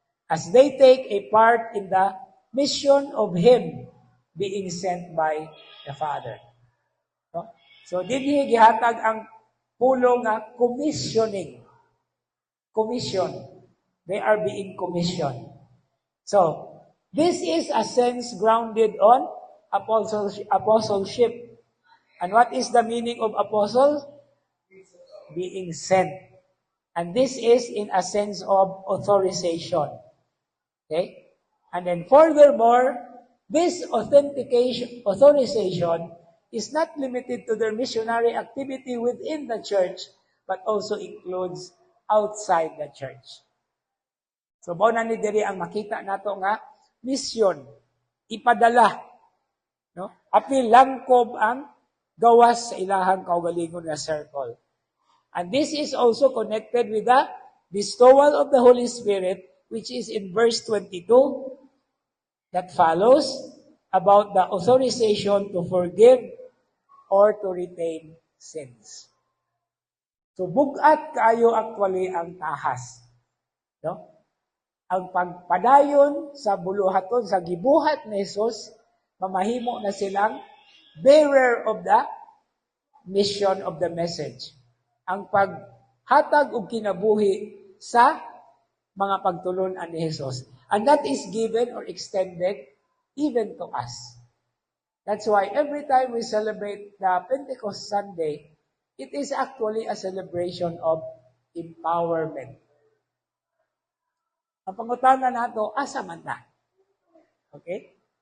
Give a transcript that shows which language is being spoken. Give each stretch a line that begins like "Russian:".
English: As they take a part in the mission of Him being sent by the Father. No? So,
Cebuano: dinhi gihatag ang pulong nga commissioning.
English: Commission. They are being commissioned. So, this is a sense grounded on apostleship. And what is the meaning of apostle? Being sent. And this is in a sense of authorization. Okay? And then furthermore, this authorization is not limited to their missionary activity within the church, but also includes outside the church.
Cebuano: So, mao na ni diri ang makita nato nga mission, ipadala, no? Apil langkob ang gawas sa ilahang kaugalingon nga circle.
English: And this is also connected with the bestowal of the Holy Spirit, which is in verse 22 that follows about the authorization to forgive or to retain sins.
Cebuano: So, bugat kayo actually ang tahas. No? Ang pagpadayon sa buluhaton, sa gibuhat ni Jesus, mamahimo na silang
English: bearer of the mission of the message.
Cebuano: Ang paghatag og kinabuhi sa mga pagtulunan ni Jesus.
English: And that is given or extended even to us. That's why every time we celebrate the Pentecost Sunday, it is actually a celebration of empowerment.
Cebuano: Ang pangutana nato, asa man ta? Okay?